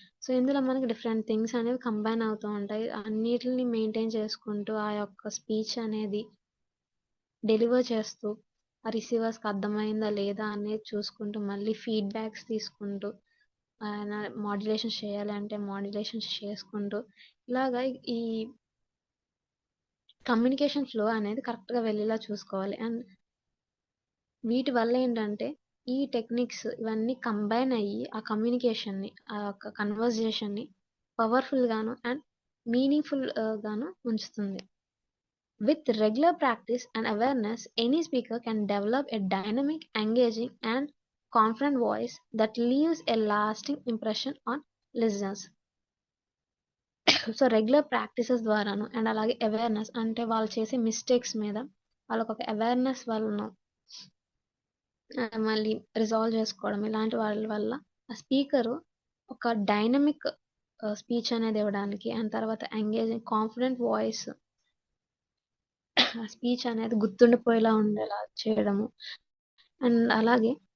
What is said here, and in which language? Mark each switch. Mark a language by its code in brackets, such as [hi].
[te] So ఇందులో మనకి different things అనేవి కంబైన్ అవుతూ ఉంటాయి. అన్నిటిని మెయింటైన్ చేసుకుంటూ ఆ యొక్క స్పీచ్ అనేది డెలివర్ చేస్తూ ఆ రిసీవర్స్కి అర్థమైందా లేదా అనేది చూసుకుంటూ మళ్ళీ ఫీడ్బ్యాక్స్ తీసుకుంటూ మాడ్యులేషన్ చేయాలి అంటే మాడ్యులేషన్స్ చేసుకుంటూ ఇలాగా ఈ కమ్యూనికేషన్ ఫ్లో అనేది కరెక్ట్గా వెళ్ళేలా చూసుకోవాలి. అండ్ వీటి వల్ల ఏంటంటే ఈ టెక్నిక్స్ ఇవన్నీ కంబైన్ అయ్యి ఆ కమ్యూనికేషన్ని, ఆ యొక్క కన్వర్జేషన్ని పవర్ఫుల్ గాను అండ్ మీనింగ్ఫుల్ గాను ఉంచుతుంది. [en] With regular practice and awareness, any speaker can develop a dynamic, engaging, and confident voice that leaves a lasting impression on listeners. [te] So regular practices ద్వారాను అండ్ అలాగే అవేర్నెస్, అంటే వాళ్ళు చేసే మిస్టేక్స్ మీద వాళ్ళకు ఒక అవేర్నెస్ వలన మళ్ళీ రిజాల్వ్ చేసుకోవడం, ఇలాంటి వాళ్ళ వల్ల ఆ స్పీకరు ఒక డైనమిక్ స్పీచ్ అనేది ఇవ్వడానికి, అండ్ తర్వాత ఎంగేజింగ్ కాన్ఫిడెంట్ వాయిస్ ఆ స్పీచ్ అనేది గుర్తుండిపోయేలా ఉండేలా చేయడము, అండ్ అలాగే